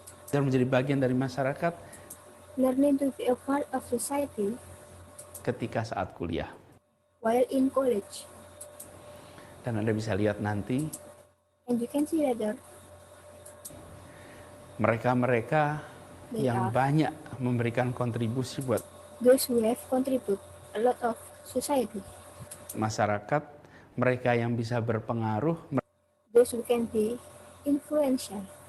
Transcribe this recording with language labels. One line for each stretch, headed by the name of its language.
Indonesian: menjadi bagian dari masyarakat
English: learning to be a part of society
Indonesian: ketika saat kuliah.
English: while in college.
Indonesian: Dan Anda bisa lihat nanti
English: And you can see later,
Indonesian: mereka-mereka
English: They
Indonesian: yang
English: are.
Indonesian: banyak memberikan kontribusi buat
English: those who have contributed a lot of society,
Indonesian: masyarakat, mereka yang bisa berpengaruh,
English: those who can be influential,